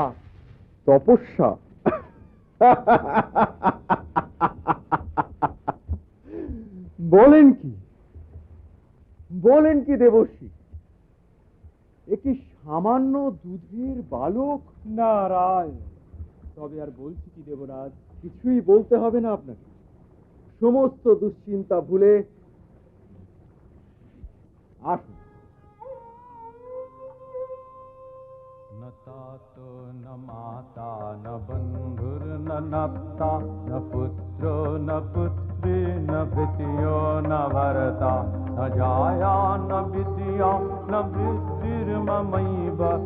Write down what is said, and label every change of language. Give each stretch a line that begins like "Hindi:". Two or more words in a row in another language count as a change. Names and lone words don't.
Bangla: তপস্যা? বলেন কি, বলেন কি দেবর্ষী? একটি সামান্য দুধের বালক? নারায়ণ। তবে আর বলছি কি দেবরাজ? কিছুই বলতে হবে না আপনাকে। সমস্ত দুশ্চিন্তা ভুলে আসুন।
Sanskrit: न तातो न माता न बन्धुर्न नप्ता न पुत्रो न पुत्री न न वित्यो न भरता न जाया न विद्या न वृद्धिर्ममैव